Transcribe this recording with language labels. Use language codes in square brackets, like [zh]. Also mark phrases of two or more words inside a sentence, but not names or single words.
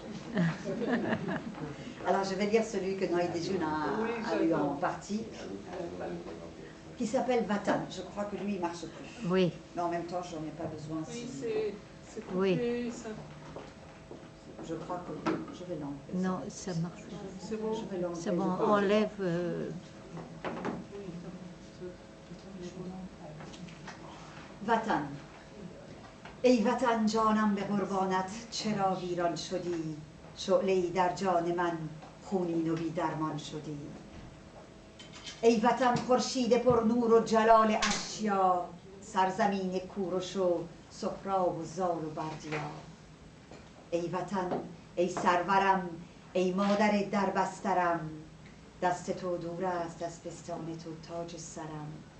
[fr] Alors je vais lire celui que Noaï Dejoun a lu en partie, qui s'appelle Vatan. Je crois que lui il marche plus. Oui. Mais en même temps j'en ai pas besoin. Oui, Si... c'est coupé, Oui. ça... Je crois que je vais l'enlever. Non, ça marche pas. C'est bon. Je vais l'enlever. C'est bon, je pense. enlève. [fa] وطن ای وطن جانم به قربانت چرا ویران شدی شعله‌ای در جان من خونین و بی درمان شدی ای وطن خورشید پر نور و جلال اشیا سرزمین کوروش و سهراب و زال و بردیا ای وطن ای سرورم ای مادر دربسترم دست تو دور است از پستان تو تاج سرم